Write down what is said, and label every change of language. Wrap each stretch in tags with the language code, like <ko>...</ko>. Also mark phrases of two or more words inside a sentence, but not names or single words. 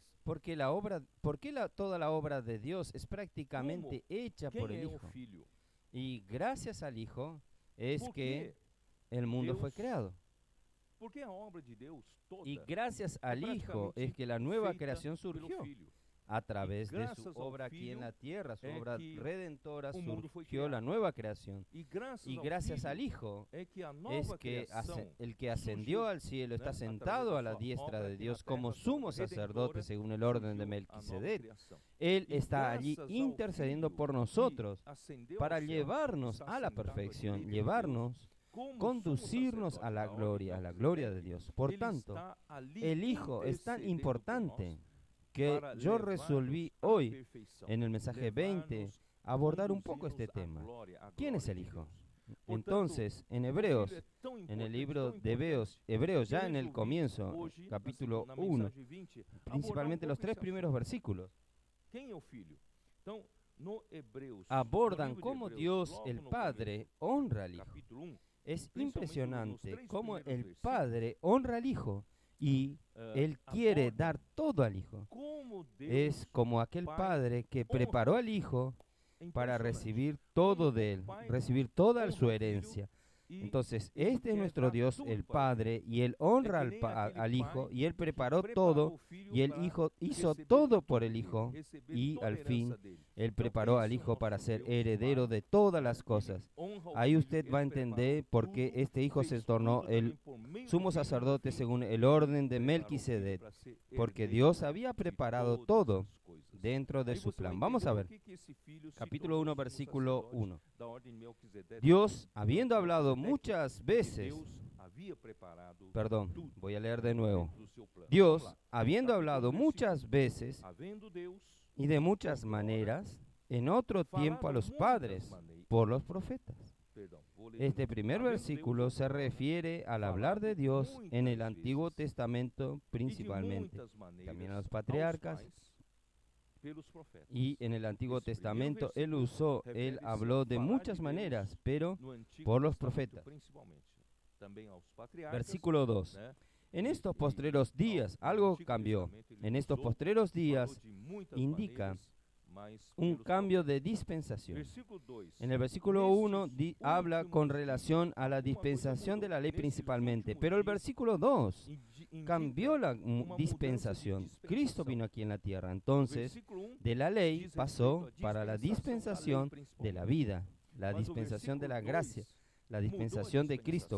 <es>porque toda la obra de Dios es prácticamente hecha por</es> <pt>quem</pt> <es>el</es> <pt>é o</pt> <es>Hijo.</es> <pt>Filho.</pt> <es>Y gracias al Hijo es</es> <pt>Por que quê?</pt> <es>el mundo fue</es> <pt>Deus-</pt> <es>creado.</es> <pt>Porque a obra de Deus toda</pt> <es>Y gracias al Hijo</es> <pt>praticamente</pt> <es>es que la nueva</es> <pt>feita</pt> <es>creación</es> <pt>pelo</pt> <es>surgió</es> <pt>Filho.</pt> <es>a través de</es> <pt>graças</pt> <es>su</es> <pt>ao</pt> <es>obra aquí en</es> <pt>Filho</pt> <es>la tierra, su</es> <pt>é</pt> <es>obra</es> <pt>que</pt> <es>redentora,</es> <pt>o mundo foi</pt> <es>surgió la</es> <pt>criado.</pt> <es>nueva creación.</es> <pt>E graças</pt> <es>Y</es> <pt>ao</pt> <es>gracias</es> <pt>Filho</pt> <es>al Hijo</es> <pt>é que a</pt> <es>es</es> <pt>nova</pt> <es>que</es> <pt>criação</pt> <es>el que ascendió</es> <pt>surgiu,</pt> <es>al cielo está</es> <pt>né,</pt> <es>sentado</es> <pt>através</pt> <es>a</es> <pt>da</pt> <es>la</es> <pt>sua</pt> <es>diestra</es> <pt>obra</pt> <es>de</es> <pt>aqui</pt> <es>Dios</es> <pt>na terra,</pt> <es>como</es> <pt>sua</pt> <es>sumo</es> <pt>obra</pt> <es>sacerdote</es> <pt>redentora,</pt> <es>según el orden de</es> <pt>surgiu a nova</pt> <es>Melquisedec.</es> <pt>criação.</pt> <es>Él</es> <pt>E</pt> <es>está allí</es> <pt>graças ao</pt> <es>intercediendo</es> <pt>Filho</pt> <es>por</es> <pt>que</pt> <es>nosotros</es> <pt>ascendeu</pt> <es>para</es> <pt>ao céu,</pt> <es>llevarnos</es> <pt>está</pt> <es>a la</es> <pt>sentado à</pt> <es>perfección,</es> <pt>direita de</pt> <es>llevarnos,</es> <pt>Deus, como sumo</pt> <es>conducirnos</es> <pt>sacerdote</pt> <es>a la</es> <pt>da ordem</pt> <es>gloria de</es> <pt>Melquisedec.</pt> <es>Dios. Por</es> <pt>Ele</pt> <es>tanto,</es> <pt>está ali</pt> <es>el Hijo es tan</es> <pt>intercedendo por</pt> <es>importante</es> <pt>nós</pt> <es>que</es> <pt>para</pt> <es>yo</es> <pt>levar-nos</pt> <es>resolví</es> <pt>à</pt> <es>hoy,</es> <pt>perfeição,</pt> <es>en el mensaje 20,</es> <pt>levar-nos,</pt> <es>abordar un poco</es> <pt>conduzir-nos</pt> <es>este</es> <pt>à</pt> <es>tema.</es> <pt>glória, à</pt> <es>¿Quién es</es> <pt>glória</pt> <es>el</es> <pt>de</pt> <es>Hijo?</es> <pt>Deus.</pt> <es>Entonces, en</es> <pt>O</pt> <es>Hebreos,</es> <pt>Filho é tão</pt> <es>en</es> <pt>importante,</pt> <es>el libro</es> <pt>tão</pt> <es>de</es> <pt>importante,</pt> <es>Hebreos,</es> <pt>que eu</pt> <es>ya en el</es> <pt>resolvi</pt> <es>comienzo,</es> <pt>hoje,</pt> <es>capítulo</es> <pt>na</pt> <es>1,</es> <pt>mensagem 20,</pt> <es>principalmente</es> <pt>abordar</pt> <es>los</es> <pt>pouco</pt> <es>tres</es> <pt>esse</pt> <es>primeros</es> <pt>assunto.</pt> <es>versículos,</es> <pt>Quem é o Filho? Então, no Hebreus,</pt> <es>abordan</es> <pt>no livro de</pt> <es>cómo</es> <pt>Hebreus,</pt> <es>Dios</es> <pt>logo</pt> <es>el</es> <pt>no</pt> <es>Padre</es> <pt>começo,</pt> <es>honra al Hijo.</es> <pt>capítulo 1,</pt> <es>Es</es> <pt>principalmente nos</pt> <es>impresionante</es> <pt>tres</pt> <es>cómo</es> <pt>primeros</pt> <es>el</es> <pt>versículos,</pt> <es>Padre honra al Hijo y Él quiere</es> <pt>aborda</pt> <es>dar todo al Hijo.</es> <pt>como Deus</pt> <es>Es como aquel Padre que preparó al Hijo para</es> <pt>impressionante.</pt> <es>recibir todo de Él, recibir toda su herencia.</es> <pt>E</pt> <es>Entonces,</es> <pt>ele</pt> <es>este es</es> <pt>quer</pt> <es>nuestro</es> <pt>dar</pt> <es>Dios,</es> <pt>tudo</pt> <es>el</es> <pt>para o</pt> <es>Padre, y Él honra</es> <pt>É que nem aquele</pt> <es>al Hijo,</es> <pt>pai</pt> <es>y Él</es> <pt>que</pt> <es>preparó</es> <pt>preparou</pt> <es>todo,</es> <pt>o filho</pt> <es>y el</es> <pt>para</pt> <es>Hijo hizo</es> <pt>receber</pt> <es>todo</es> <pt>de</pt> <es>por</es> <pt>tudo</pt> <es>el</es> <pt>dele,</pt> <es>Hijo,</es> <pt>receber</pt> <es>y</es> <pt>toda a</pt> <es>al</es> <pt>herança</pt> <es>fin</es> <pt>dele.</pt> <es>Él</es> <pt>Então,</pt> <es>preparó</es> <pt>esse</pt> <es>al</es> <pt>é o</pt> <es>Hijo para</es> <pt>nosso</pt> <es>ser</es> <pt>Deus</pt> <es>heredero</es> <pt>Pai,</pt> <es>de todas</es> <pt>né?</pt> <es>las</es> <pt>Ele</pt> <es>cosas.</es> <pt>honra ao</pt> <es>Ahí</es> <pt>filho,</pt> <es>usted</es> <pt>ele</pt> <es>va a entender</es> <pt>preparou</pt> <es>por qué</es> <pt>tudo,</pt> <es>este Hijo</es> <pt>fez</pt> <es>se tornó</es> <pt>tudo</pt> <es>el</es> <pt>também por meio do</pt> <es>sumo</es> <pt>filho,</pt> <es>sacerdote</es> <pt>no fim,</pt> <es>según el orden de</es> <pt>preparou o filho</pt> <es>Melquisedec,</es> <pt>para ser</pt> <es>porque</es> <pt>herdeiro</pt> <es>Dios había</es> <pt>de</pt> <es>preparado</es> <pt>todas</pt> <es>todo</es> <pt>as coisas.</pt> <es>dentro de</es> <pt>Aí</pt> <es>su</es> <pt>você vai</pt> <es>plan. Vamos a</es> <pt>entender</pt> <es>ver,</es> <pt>por que esse filho se</pt> <es>capítulo</es> <pt>tornou</pt> <es>1,</es> <pt>sumo</pt> <es>versículo</es> <pt>sacerdote</pt> <es>1.</es> <pt>da ordem de Melquisedec.</pt> <es>Dios, habiendo hablado</es> <pt>Melquisedec,</pt> <es>muchas</es> <pt>porque</pt> <es>veces,</es> <pt>Deus havia preparado</pt> <es>perdón,</es> <pt>tudo</pt> <es>voy a leer de nuevo.</es> <pt>dentro do seu plano.</pt> <es>Dios,</es> <pt>Vamos lá.</pt> <es>habiendo</es> <pt>Capítulo</pt> <es>hablado</es> <pt>versículo</pt> <es>muchas veces</es> <pt>Havendo Deus</pt> <es>y de muchas</es> <pt>outrora</pt> <es>maneras, en otro tiempo a</es> <pt>falado</pt> <es>los</es> <pt>muitas</pt> <es>padres,</es> <pt>maneiras.</pt> <es>por los profetas.</es> <pt>Perdão, vou ler de</pt> <es>Este</es> <pt>novo.</pt> <es>primer</es> <pt>Havendo</pt> <es>versículo</es> <pt>Deus</pt> <es>se</es> <pt>outrora</pt> <es>refiere al</es> <pt>falado</pt> <es>hablar de Dios en el</es> <pt>muitas</pt> <es>Antiguo</es> <pt>vezes</pt> <es>Testamento</es> <pt>e de</pt> <es>principalmente,</es> <pt>muitas maneiras</pt> <es>también a los</es> <pt>aos</pt> <es>patriarcas,</es> <pt>pais pelos profetas.</pt> <es>y en el Antiguo</es> <pt>Esse primeiro</pt> <es>Testamento él</es> <pt>versículo</pt> <es>él</es> <pt>refere-se</pt> <es>habló</es> <pt>a</pt> <es>de</es> <pt>falar</pt> <es>muchas</es> <pt>de</pt> <es>maneras,</es> <pt>Deus</pt> <es>pero</es> <pt>no Antigo</pt> <es>por los</es> <pt>Testamento,</pt> <es>profetas.</es> <pt>principalmente, também aos patriarcas,</pt> <es>Versículo 2.</es> <pt>né?</pt> <es>En</es> <pt>E-</pt> <es>estos</es> <pt>e</pt> <es>postreros</es> <pt>ao-</pt> <es>días</es> <pt>no</pt> <es>algo</es> <pt>Antigo</pt> <es>cambió.</es> <pt>Testamento ele</pt> <es>En estos</es> <pt>usou,</pt> <es>postreros</es> <pt>falou</pt> <es>días</es> <pt>de muitas</pt> <es>indica</es> <pt>maneiras, mas</pt> <es>un</es> <pt>pelos</pt> <es>cambio</es> <pt>profetas.</pt> <es>de dispensación.</es> <pt>Versículo 2.</pt> <es>En el versículo 1 habla con relación a la dispensación de la ley principalmente, pero el versículo 2 cambió la dispensación. Cristo vino aquí en la tierra, entonces de la ley pasó para la dispensación de la vida, la dispensación de la gracia, la dispensación de Cristo.</es>